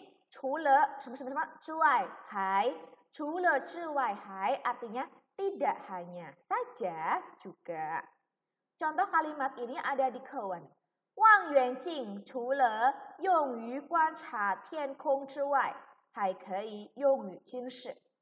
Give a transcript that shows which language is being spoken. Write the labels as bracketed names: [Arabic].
[Chinese] 除了什么什么什么之外还 除了之外还 [Indonesian] artinya tidak hanya saja juga. Contoh kalimat ini ada di课文. [Chinese] 望远镜除了用于观察天空之外还可以用于军事.